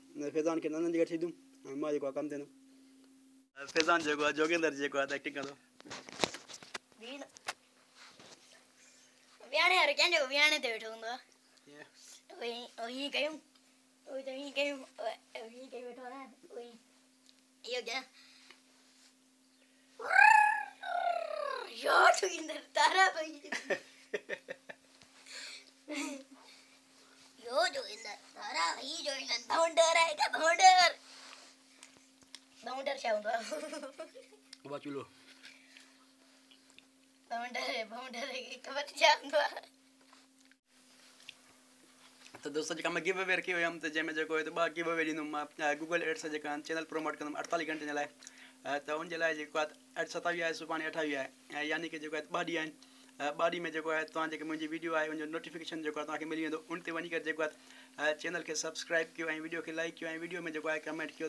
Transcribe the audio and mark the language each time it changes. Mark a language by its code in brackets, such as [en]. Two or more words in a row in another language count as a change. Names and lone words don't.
[sd] फैज़ान खे नानंद जी गॾु छॾियूं ऐं मां जेको आहे कमु थियंदुमि। फैज़ान जेको आहे जोगिंदर जेको आहे एक्टिंग कंदो। वियाणे वारो कंहिंजो वियाणे ते वेठो हूंदो आहे, हीअं कयूं त हीअं कयूं, हीअं कयूं वेठो आहे न, इहो क्या यार जोगिंदर तारा भाई यो जोगिंदर तारा भाई जोगिंदर बाउंडर आहे का बाउंडर छा हूंदो आहे? बाचूलो बाउंडर ख़बर छा हूंदो आहे? तो दोस्तों जेका मैं [en] give away [sd] रखी हुयमि त जंहिंमें जेको आहे त 2 [en] give away [sd] ॾींदुमि मां गूगल एड्स सां जेका [en] channel promote [sd] कंदुमि 48 घंटे जे लाइ। त उनजे लाइ जेको आहे अॼु 27 आहे, सुभाणे 28 आहे, ऐं यानी कि जेको आहे 2 ॾींहं आहिनि। 2 ॾींहं में जेको आहे तव्हां जेके मुंहिंजी वीडियो आहे उनजो नोटिफिकेशन जेको आहे तव्हांखे मिली वेंदो। उन ते वञी करे जेको आहे चैनल खे सब्सक्राइब कयो ऐं वीडियो खे लाइक कयो ऐं वीडियो में जेको आहे कमेंट कयो।